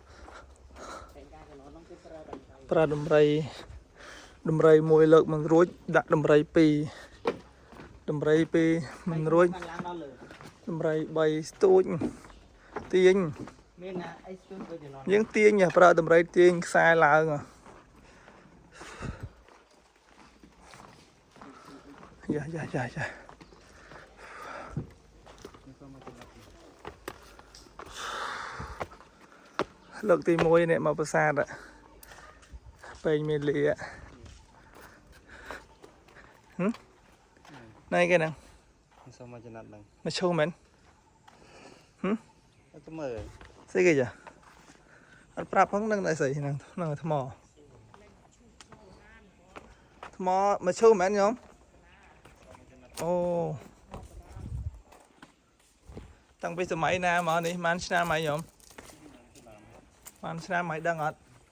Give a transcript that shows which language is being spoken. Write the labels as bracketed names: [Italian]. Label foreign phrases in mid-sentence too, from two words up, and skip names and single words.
[Khmer] ប្រើដំរីមួយលើកមិនរួចដាក់ដំរីពីរមិនរួចដំរី3ស្ទូចទាញមានអីស្ទូចដូចនេះយើងទាញប្រើដំរីទាញខ្សែឡើងយ៉ា លើកទី1នេះមកប្រាសាទពេញមានលីណៃគេហ្នឹង [Vietnamese] sao mà chân nặng này [Khmer] មកឈូមែន [Vietnamese] tôi mời [Khmer] ស្អីគេចាអត់ប្រាប់ផងនឹងតែស្អីហ្នឹងថ្មមកឈូមែនញោមអូតាំងពីសម័យណាមកនេះបានឆ្នាំហើយញោមបានឆ្នាំហើយដឹងអត់